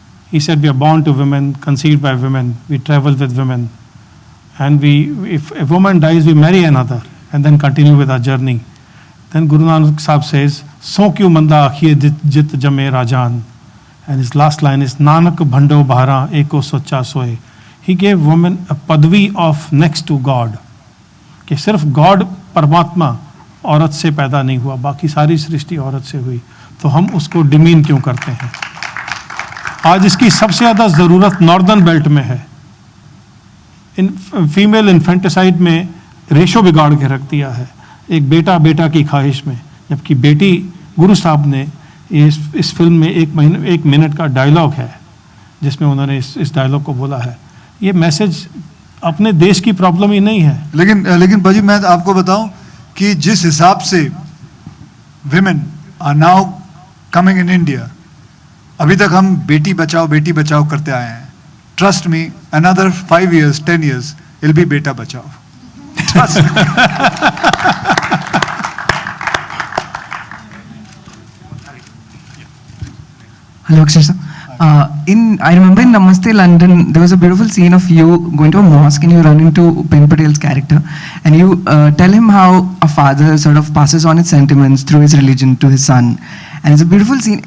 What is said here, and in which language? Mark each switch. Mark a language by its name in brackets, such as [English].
[English] He said, we are born to women, conceived by women, we travel with women, and if a woman dies, we marry another and then continue with our journey. Then Guru Nanak Sahib says, [Punjabi] so kyu manda akhiye jit jame rajan. [English] And his last line is, [Punjabi] Nanak bhando bahara eko socha soe. [English] He gave women a padvi of next to God. [Hindi] कि सिर्फ God परमात्मा औरत से पैदा नहीं हुआ, बाकी सारी सृष्टि औरत से हुई, तो हम उसको डिमीन क्यों करते हैं? आज इसकी सबसे ज़्यादा ज़रूरत नॉर्दर्न बेल्ट में है। फीमेल इन्फेंटिसाइड में रेशो बिगाड़ के रख दिया है, एक बेटा की ख्वाहिश में, जबकि बेटी, गुरु साहब ने इस फिल्म में 1 मिनट का डायलॉग है जिसमें उन्होंने इस डायलॉग को बोला है। ये मैसेज अपने देश की प्रॉब्लम ही नहीं है। लेकिन भाजी मैं आपको बताऊं कि जिस हिसाब से women are now coming in India, अभी तक हम बेटी बचाओ करते आए हैं। [English] Trust me, another 5 years, 10 years, it'll be beta bachao. Trust me. Hello, Akshay sir. I remember in Namaste London, there was a beautiful scene of you going to a mosque and you run into Upen Patel's character and you tell him how a father sort of passes on his sentiments through his religion to his son. And it's a beautiful scene.